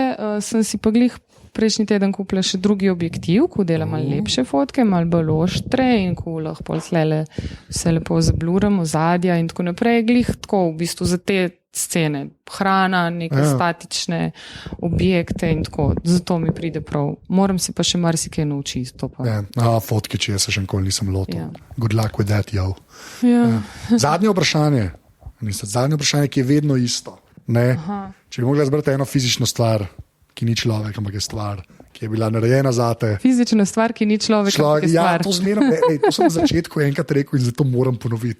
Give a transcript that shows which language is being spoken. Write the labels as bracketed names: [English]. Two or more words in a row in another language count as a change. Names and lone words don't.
[Slovenian] Sem si pa glih prejšnji teden kupila še drugi objektiv, ko dela malo lepše fotke, malo bolj oštre in ko lahko pol slele vse lepo zabluramo, zadja in tako naprej. Glih tako v bistvu za te scene. Hrana, neke statične objekte in tako. Zato mi pride prav. Moram si pa še marsikaj naučiti. Fotke, če jaz še nikoli nisem lotil. [English] Good luck with that, yo. [Slovenian] Zadnje vprašanje, ki je vedno isto. Če bi mogla zbrati eno fizično stvar, ki ni človek, ampak je stvar, ki je bila narejena zate. Fizična stvar, ki ni človek, ampak je stvar. Ja, to zmeram, to sem na začetku enkrat rekel in zato moram ponoviti.